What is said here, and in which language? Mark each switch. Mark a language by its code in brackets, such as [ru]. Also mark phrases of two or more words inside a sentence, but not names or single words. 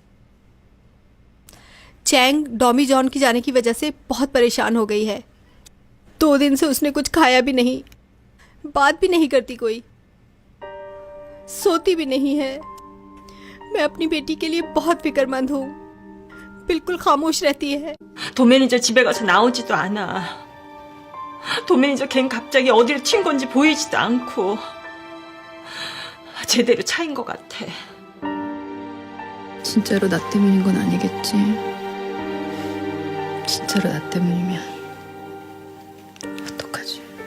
[hi] चैंग डॉमी जॉन की जाने की वजह से बहुत परेशान हो गई है। 2 दिन से उसने कुछ खाया भी नहीं, बात भी नहीं करती, कोई सोती भी नहीं है। मैं अपनी बेटी के लिए बहुत फिक्रमंद हूँ। बिल्कुल खामोश रहती है। [ko] 돈 매니저 집에 가서 나오지도 않아. 돈 매니저 걘 갑자기 어디를 튄 건지 보이지도 않고 제대로 차인 것 같아. 진짜로 나 때문인 건 아니겠지. 진짜로 나 때문이면 어떡하지?